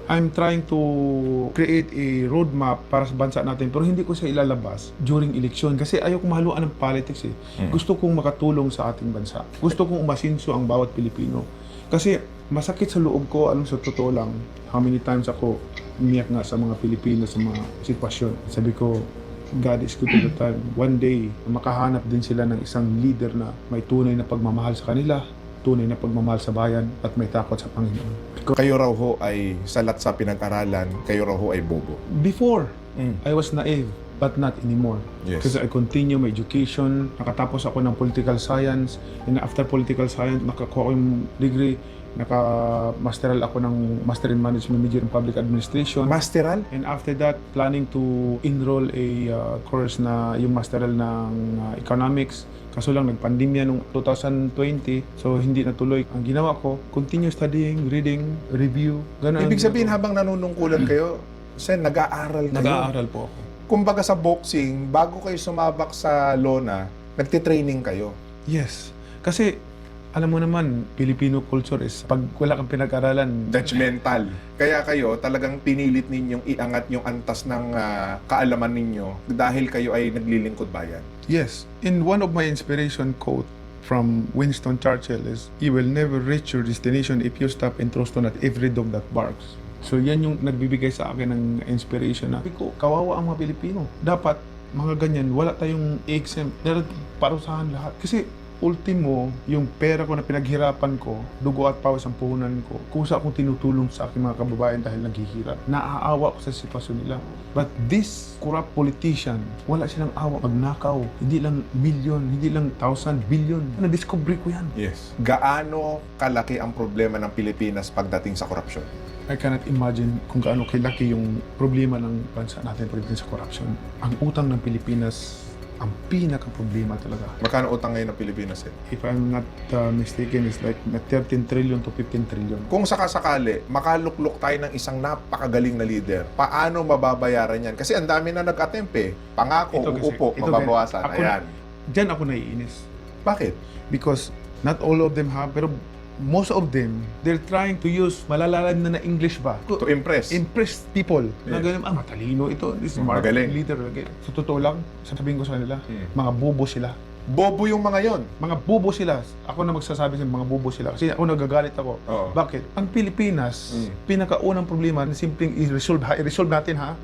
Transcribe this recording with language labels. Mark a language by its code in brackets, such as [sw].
[en] So, I'm trying to create a roadmap [tl] para sa bansa natin, pero hindi ko siya ilalabas [en] during election [tl] kasi ayaw kong mahaluan ng politics eh. Gusto kong makatulong sa ating bansa. Gusto kong umasinso ang bawat Pilipino. Kasi masakit sa loob ko, alam sa totoo lang, [en] how many times [tl] ako umiyak nga sa mga Pilipino sa mga sitwasyon. Sabi ko, [en] God is good all the time. [tl] One day, makahanap din sila ng isang leader na may tunay na pagmamahal sa kanila, tunay na pagmamahal sa bayan at may takot sa Panginoon. Kayo raw ho ay salat sa pinag-aralan, kayo raw ho ay bobo. [en] Before, I was naive, but not anymore. Yes. Because I continue my education, [tl] nakatapos ako ng [en] political science, and after political science, [tl] nakakuha ko yung [en] degree, [tl] naka-masteral ako ng [en] Master in Management Major in Public Administration. [tl] Masteral? [en] And after that, planning to enroll a course [tl] na yung masteral ng [en] economics. [tl] Kaso lang, nagpandemya noong 2020, so hindi natuloy. Ang ginawa ko, [en] continue studying, reading, review. [tl] Ganun. Ibig sabihin habang nanunungkulan kayo, Sen, nag-aaral kayo. Nag-aaral po ako. Kumbaga sa boxing, bago kayo sumabak sa lona, nagtitraining kayo. Yes. Kasi, alam mo naman, [en] Filipino culture is [tl] pag wala kang pinag-aralan, [en] Judgmental. [tl] Kaya kayo talagang pinilit ninyong iangat yung antas ng kaalaman ninyo dahil kayo ay naglilingkod bayan. [en] yes. And one of my inspiration quote from Winston Churchill is, "You will never reach your destination if you stop and throw stone at every dog that barks." [tl] So yan yung nagbibigay sa akin ng inspiration na, ko, kawawa ang mga Pilipino. Dapat, mga ganyan, wala tayong exempt. Dapat parusahan lahat. Kasi, ultimo, yung pera ko na pinaghirapan ko, dugo at pawis ang puhunan ko, kusa akong tinutulong sa aking mga kababayan dahil naghihirap. Naaawa ko sa sitwasyon nila. [en] But this corrupt politician, [tl] wala silang awa. Magnakaw, hindi lang milyon, hindi lang 1,000, billion. Na-discover ko yan. [en] Yes. [tl] Gaano kalaki ang problema ng Pilipinas pagdating sa korupsyon? [en] I cannot imagine [tl] kung gaano kalaki yung problema ng bansa natin pagdating sa corruption. Ang utang ng Pilipinas, ang pinaka-problema talaga. Magkano utang ngayon ng Pilipinas? [en] If I'm not mistaken, it's like 13 trillion to 15 trillion. [tl] Kung sakasakali, makaluklok tayo ng isang napakagaling na leader, paano mababayaran yan? Kasi ang dami na nag-attempt eh. Pangako, uupo, mababawasan. Ayan. Diyan ako naiinis. Bakit? [en] Because not all of them have, [tl] pero [en] most of them, they're trying to use [tl] malalalim na [en] English ba? To impress. Impress people. Na Yes. [tl] ganun, matalino ito. [en] This is [tl] Magaling. [en] leader. [tl] Sa totoo lang, sabihin ko sa kanila, mga bobo sila. Bobo yung mga yon. Mga bobo sila. Ako na magsasabi sa mga bobo sila. Kasi ako nagagalit ako. Oo. Bakit? Ang Pilipinas, pinakaunang problema na simpleng i-resolve natin ha.